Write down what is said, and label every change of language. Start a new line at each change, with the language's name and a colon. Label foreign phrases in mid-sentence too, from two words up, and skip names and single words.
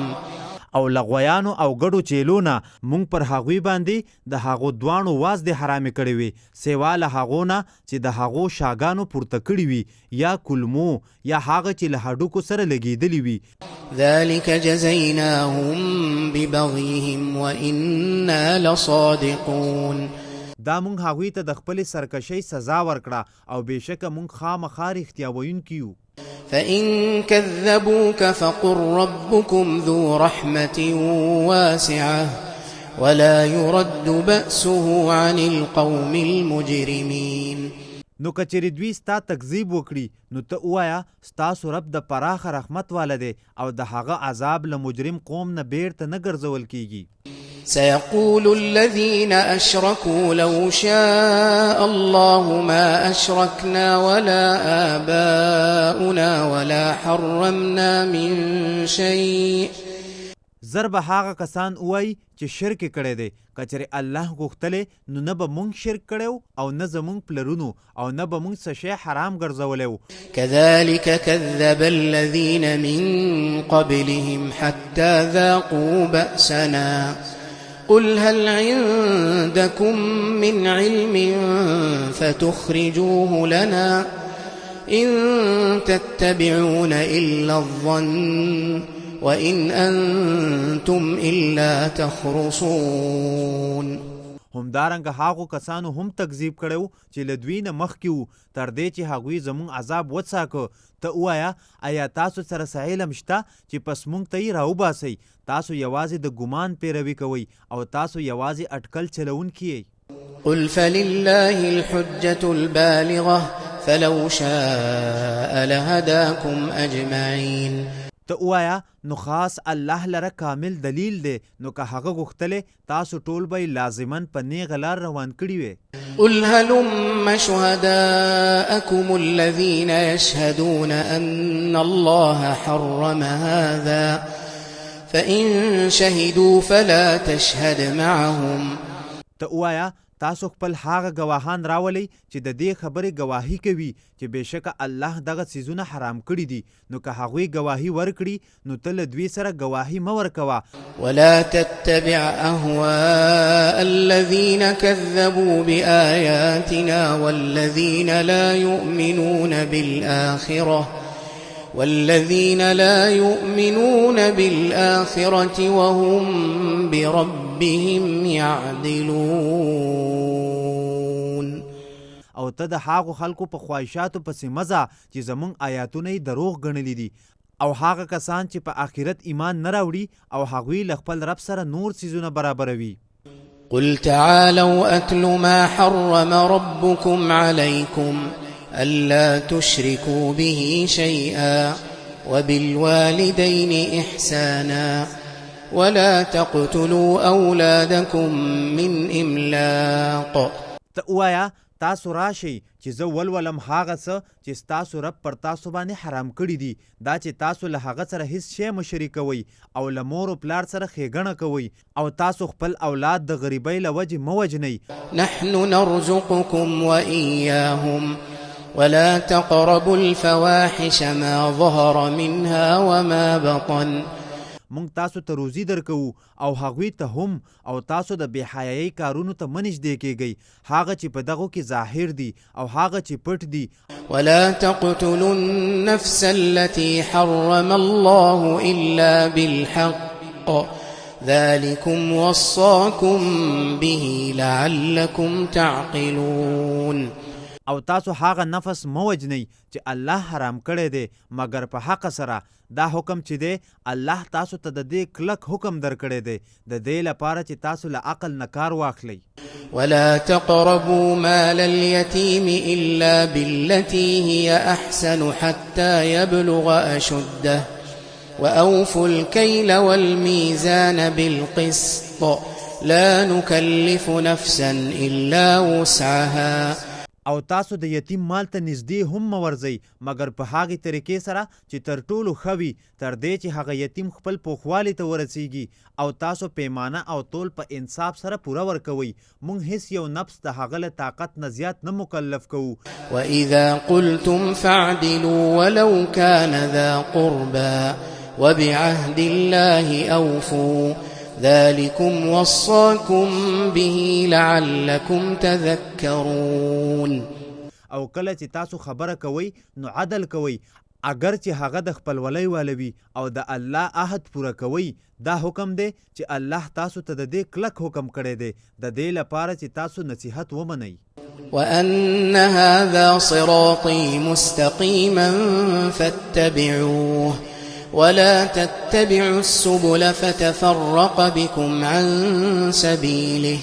Pashto: او لغویانو او ګډو چیلونه مونږ پر هغوی باندې د هغو دوانو واز د حرامې کړې وي سیوا له هغو نه چې د هغو شاګانو پورته کړي وي یا کلمو یا هغه چې له هډوکو سره لګېدلی وي.
Arabic: ذلك جزيناهم ببغيهم وإنا لصادقون.
Pashto: دا مونږ هغوی ته د خپلې سرکشۍ سزا ورکړه او بېشکه مونږ خامخا رښتیا ویونکي یو.
Arabic: فإن كذبوك فقل ربكم ذو رحمة واسعة ولا يرد بأسه عن القوم المجرمين.
Pashto: نو کچری دوی ستا تکذیب وکړي نو ته ووایه ستاسو رب د پراخه رحمت والا دی او د هغه عذاب له مجرم قوم نه بیرته نه ګرځول کیږي.
Arabic: سيقول الذين أشركوا لو شاء الله ما أشركنا ولا آباؤنا ولا حرمنا من شيء.
Pashto: زر به هغه کسان وای چې شرک کړی دی کچری الله غوښتلې نو نه به مونږ شرک کړو او نه زمونږ پلرونو او نه به مونږ څه شی حرام ګرځولی.
Arabic: كذلك كذب الذين من قبلهم حتى ذاقوا بأسنا قل هل عندكم من علم فتخرجوه لنا إن تتبعون إلا الظن وإن أنتم إلا تخرصون.
Pashto: همدارنګه هغو کسانو هم تکذیب کړو چې له دوی نه مخکې وو تر دې چې هغوی زموږ عذاب وڅاکه. ته ووایه آیا تاسو سره څه علم شته چې پس موږ ته یې راوباسئ؟ تاسو یوازې د ګمان پیروي کوئ او تاسو یوازې اټکل چلونکي یئ.
Arabic: قل فلله الحجة البالغة فلو شاء لهداكم أجمعين.
Pashto: ته ووایه نو خاص الله لره کامل دلیل دی نو که هغه غوښتلی تاسو ټول به لازماً په نیغه لار روان کړي وی.
Arabic: قل هلم شهداءكم الذين يشهدون أن الله حرم هذا فإن شهدوا فلا تشهد معهم.
Pashto: ته ووایه تاسو خپل هغه گواهان راولئ چې د دې خبرې گواهی کوي چې بېشکه الله دغه څیزونه حرام کړي دي نو که هغوی گواهی ورکړي نو ته له دوی سره گواهی مه ورکوه.
Arabic: ولا تتبع أهواء الذين كذبوا بآياتنا والذين لا يؤمنون بالآخرة وهم بربهم يعدلون.
Pashto: او ته د هغو خلکو په خواهشاتو پسې مزه چې زمونږ آیاتونه یې دروغ ګڼلي دي او هغه کسان چې په آخرت ایمان نه راوړي او هغوی له خپل رب سره نور څیزونه برابروي.
Arabic: قل تعالوا أتل ما حرم ربكم عليكم ألا تشركوا به شيئا وبالوالدين إحسانا ولا تقتلوا أولادكم من إملاق.
Pashto: ته ووایه تاسو راشئ چې زه ولولم هغه څه چې ستاسو رب پر تاسو باندې حرام کړي دي دا چې تاسو له هغه سره هیڅ شی مه شریکوئ او له مور و پلار سره ښېګڼه کوئ او تاسو خپل اولاد د غریبۍ له وجې مه وژنئ.
Arabic: نحن نرزقكم وإياهم ولا تقربوا الفواحش ما ظهر منها وما بطن.
Pashto: مونږ تاسو ته روزي درکوو او هغوی ته هم او تاسو د بېحیایۍ کارونو ته مه نږدې کیږئ هغه چې په دغو کې ظاهر دي او هغه چې پټ دي.
Arabic: ولا تقتلوا النفس التي حرم الله إلا بالحق ذلكم وصاكم به لعلكم تعقلون.
Pashto: او تاسو هغه نفس مه وژنئ چې الله حرام کړی دی مګر په حق سره. دا حکم چې دی الله تاسو ته د دې کلک حکم درکړی دی د دې لپاره چې تاسو له عقل نه کار واخلئ.
Arabic: ولا تقربوا مال اليتيم إلا بالتي هي أحسن حتى يبلغ أشده وأوفوا الكيل والميزان بالقسط لا نكلف نفسا إلا وسعها.
Pashto: او تاسو د یتیم مال ته نږدې هم مه ورځئ مګر په هغې طریقې سره چې تر ټولو ښه وي تر دې چې هغه یتیم خپل پوخوالي ته ورسیږي او تاسو پیمانه او تول په انصاف سره پوره ورکوئ موږ هیڅ یو نفس د هغه له طاقت نه زیات نه مکلف کوو
Arabic: وإذا قلتم فاعدلوا ولو كان ذا قربى وبعهد الله أوفوا ذلكم وصاكم به لعلكم تذكرون
Pashto: او کله چې تاسو خبره کوئ نو عدل کوئ اگر چې هغه د خپلولۍ والا وي او د الله عهد پوره کوئ دا حکم دی چې الله تاسو ته د دې کلک حکم کړی دی د دې لپاره چې تاسو نصیحت ومنئ
Arabic: وأن هذا صراطي مستقيما فاتبعوه ولا تتبعوا السبل فتفرق بكم عن سبيله